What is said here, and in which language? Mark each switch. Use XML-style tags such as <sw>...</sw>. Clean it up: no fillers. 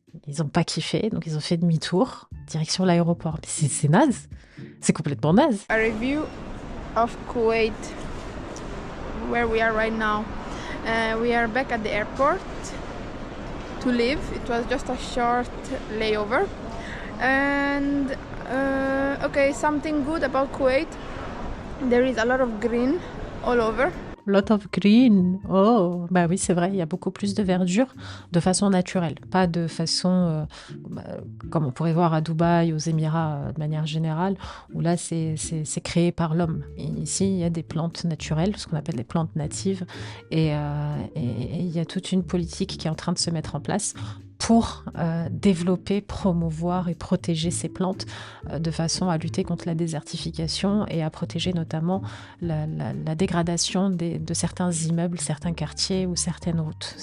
<fr>Ils n'ont pas kiffé, donc ils ont fait demi-tour, direction l'aéroport. Mais c'est naze, c'est complètement naze.</fr> <en>A review of Kuwait, where we are right now. We are back at the airport to leave. It was just a short layover. And okay, something good about Kuwait. There is a lot of green all over. Lot of green.</en> <fr>Oh, bah oui, c'est vrai, il y a beaucoup plus de verdure de façon naturelle, pas de façon comme on pourrait voir à Dubaï, aux Émirats de manière générale, où là c'est créé par l'homme. Et ici, il y a des plantes naturelles, ce qu'on appelle des plantes natives, et il y a toute une politique qui est en train de se mettre en place pour développer, promouvoir et protéger ces plantes de façon à lutter contre la désertification et à protéger notamment la dégradation de certains immeubles, certains quartiers ou certaines routes.</fr>